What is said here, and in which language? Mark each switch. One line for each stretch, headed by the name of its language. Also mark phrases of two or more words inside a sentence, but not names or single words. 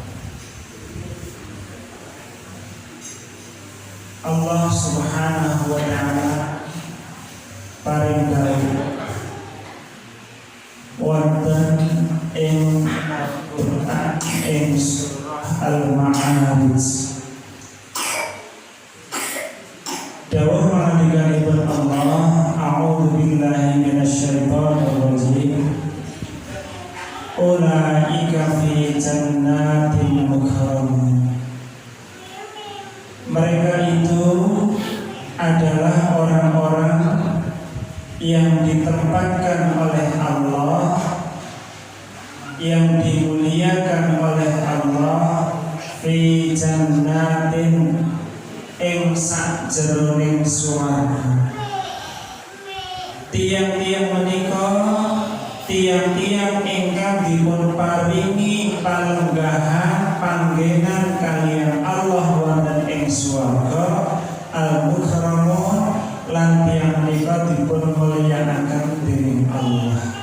Arabic: الله سبحانه وتعالى
Javanese: paring dawuh wonten ing Al-Qur'an ing surah Al-Ma'arij. Dawuh pangandikanipun Allah,
Arabic: أعوذ بالله من الشيطان الرجيم. أولئك في جنات مكرمين.
Indonesian: Mereka itu adalah orang-orang yang ditempatkan oleh Allah, yang dimuliakan oleh Allah,
Arabic: في جنات
Javanese: ing sakjeroning swarga. Tiang-tiang menika tiang-tiang ingkang dipun paringi palenggahan panggenan kaliyan Allah wonten ing swarga, al-mukarramun, lan tiang menika dipun mulyakaken dening Allah.